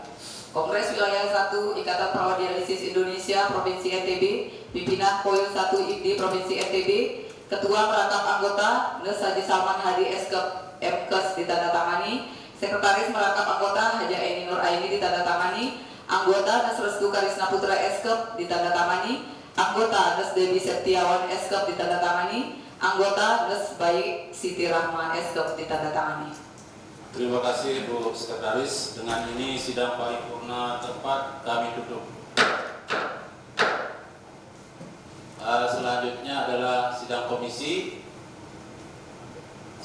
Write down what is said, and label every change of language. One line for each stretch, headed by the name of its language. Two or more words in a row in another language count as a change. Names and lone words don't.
Indonesian: Kongres Wilayah 1 Ikatan Perawat Dialisis Indonesia Provinsi NTB, pimpinan Koil 1 IPDI Provinsi NTB, Ketua Merangkap Anggota Nes Haji Salman Hadi Eskep MKes ditandatangani, Sekretaris Merangkap Anggota Haja Eni Nur Aini ditandatangani, Anggota Nes Restu Karisna Putra Eskep ditandatangani, Anggota Nes Debi Septiawan Eskep ditandatangani, Anggota Nes Baik Siti Rahma Eskep ditandatangani. Terima kasih Bu Sekretaris. Dengan ini sidang paripurna keempat kami tutup. Selanjutnya adalah sidang komisi.